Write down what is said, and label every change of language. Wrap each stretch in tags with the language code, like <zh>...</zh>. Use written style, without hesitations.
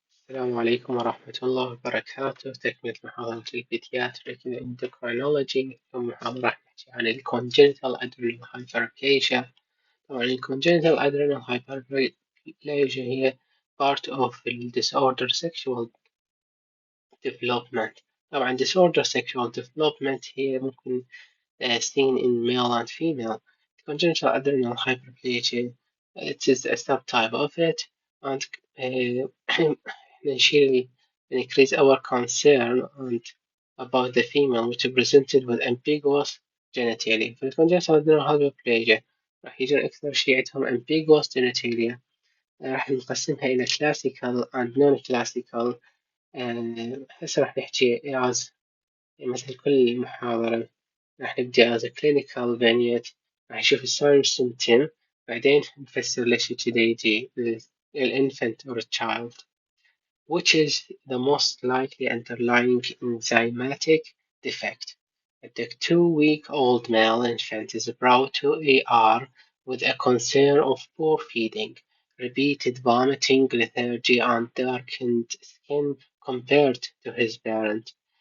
<ar>السلام عليكم ورحمة الله وبركاته. تكملة محاضرة البيدياتريك Endocrinology. اليوم محاضرة راح نحكي عن ال congenital adrenal hyperplasia. طبعا ال</ar> <en>congenital adrenal hyperplasia</en> <ar>هي</ar> <en>part of the disorder sexual development.</en> <ar>طبعا</ar> <en>disorder sexual development</en> <ar>هي ممكن</ar> <en>seen in male and female. Congenital adrenal hyperplasia, it is a subtype of it, and initially increase our concern and about the female which is presented with ambiguous genitalia.</en> <ar>في الcongenital adrenal hyperplasia راح يجون أكثر شيء عندهم ambiguous genitalia. راح نقسمها إلى</ar> <en>classical and non-classical.</en> <ar>هسه راح نحكي as مثل كل محاضرة راح نبدأ</ar> <en>as a clinical vignette.</en> <ar>راح نشوف الساين</ar> <en>symptom،</en> <ar>بعدين نفسر ليش كذا يجي الانفant</ar> <en>or a child. Which is the most likely underlying enzymatic defect? The 2-week-old male infant is brought to AR with a concern of poor feeding, repeated vomiting, lethargy, and darkened skin compared to his parent.</en>